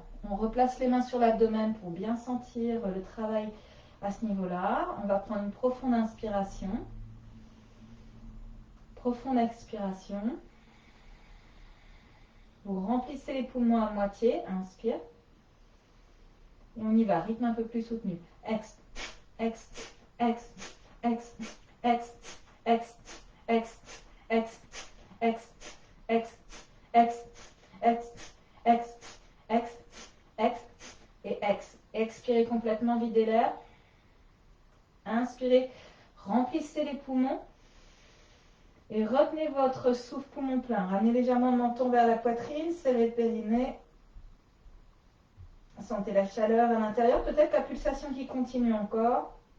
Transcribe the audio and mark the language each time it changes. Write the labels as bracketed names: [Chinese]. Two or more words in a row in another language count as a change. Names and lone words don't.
[French] On replace les mains sur l'abdomen pour bien sentir le travail à ce niveau-là. On va prendre une profonde inspiration. Profonde expiration. Vous remplissez les poumons à moitié. Inspire. Et on y va. Rythme un peu plus soutenu. Ex, ex, ex, ex, ex, ex, ex, ex, ex, ex, ex, ex, ex, ex, ex et ex. Expirez complètement, videz l'air. Inspirez, remplissez les poumons. Et retenez votre souffle poumon plein. Ramenez légèrement le menton vers la poitrine, serrez le périnée. Sentez la chaleur à l'intérieur, peut-être la pulsation qui continue encore.